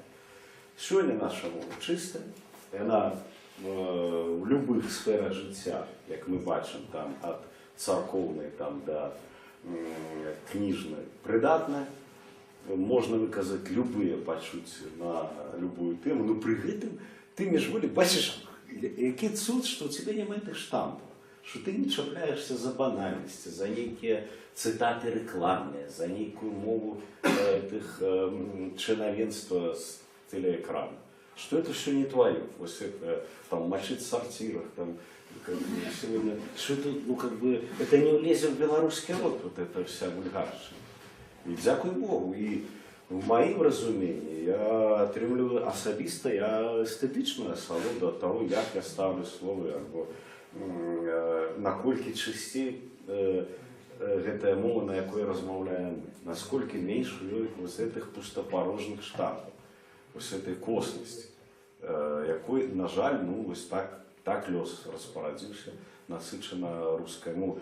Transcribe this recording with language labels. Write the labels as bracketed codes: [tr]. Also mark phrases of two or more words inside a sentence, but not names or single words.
[be] Сёння наша мова чыстая, яна [ru] в любых [be] сферах жыцця, як мы бачым, там ад царкоўнай там да кніжнай прыдатная. Можно выказать любые пачуцці [ru] на любую тему, но при [be] гэтым ты міжволі бачыш, які цуд, [ru] что у тебя няма этих штампов, что ты не чапляешься за банальности, за нейкія цитаты рекламные, за [be] нейкую мову [ru] этих чынавенства с телеэкрана. Что это все не твое. Вот это, там, мочить в сортирах, там, сегодня, что это, ну, как бы, это не влезет в белорусский род, вот эта вся вульгарщина. [be] І дзякуй Богу, і в маім разуменні я атрымліваю асабіста, я эстэтычную асалоду ад таго, як я ставлю словы, або наколькі чысцей гэтая мова, на якой размаўляем, насколькі менш у ёй вось гэтых пустапарожных штампаў, вось гэтай коснасці, якой, на жаль, ну, вось так лёс распарадзіўся, насычана рускай мовай.